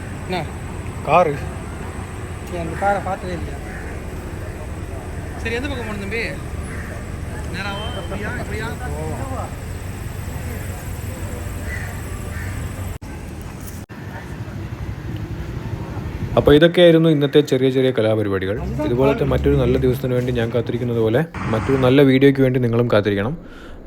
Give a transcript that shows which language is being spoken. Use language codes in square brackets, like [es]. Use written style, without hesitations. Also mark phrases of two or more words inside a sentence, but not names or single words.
[ta] என்ன காரு அந்த காரை பார்த்ததே இல்லையா? சரி, எந்த பக்கம் போகணும் தம்பி? நேராவா அப்படியா இப்படியா? [ml] അപ്പോൾ ഇതൊക്കെയായിരുന്നു ഇന്നത്തെ ചെറിയ ചെറിയ കലാപരിപാടികൾ. ഇതുപോലത്തെ മറ്റൊരു നല്ല ദിവസത്തിന് വേണ്ടി ഞാൻ കാത്തിരിക്കുന്നത് പോലെ മറ്റൊരു നല്ല വീഡിയോയ്ക്ക് വേണ്ടി നിങ്ങളും കാത്തിരിക്കണം.